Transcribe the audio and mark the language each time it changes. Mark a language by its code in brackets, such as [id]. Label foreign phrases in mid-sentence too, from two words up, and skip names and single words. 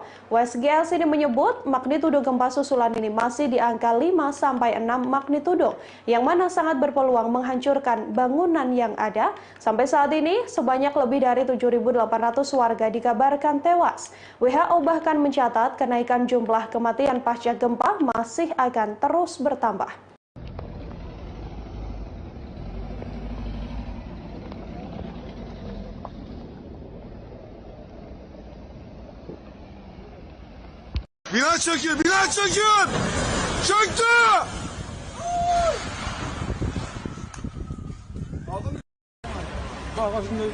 [id] USGS ini menyebut magnitudo gempa susulan ini masih di angka 5-6 magnitudo, yang mana sangat berpeluang menghancurkan bangunan yang ada. Sampai saat ini, sebanyak lebih dari 7.800 warga dikabarkan tewas. WHO bahkan mencatat kenaikan jumlah kematian pasca gempa masih akan terus bertambah. [tr] Bina çöküyor, bina çöküyor! Çöktü! Bak bak şimdi.